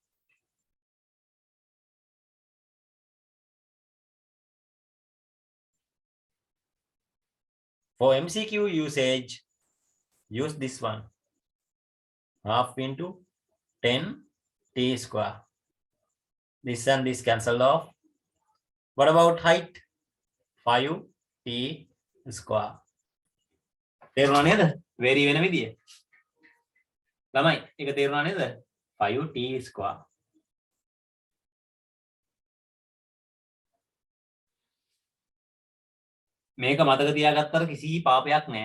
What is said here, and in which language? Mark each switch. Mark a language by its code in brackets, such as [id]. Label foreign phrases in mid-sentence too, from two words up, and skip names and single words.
[en] For MCQ usage, use this one. Half into 10 t square. This and this cancelled off. What about height? 5 t square. [si] තේරුණා නේද? vary වෙන විදිය. ළමයි ඒක තේරුණා නේද? 5t square. මේක මතක තියාගත්තට කිසි පාපයක් නැහැ.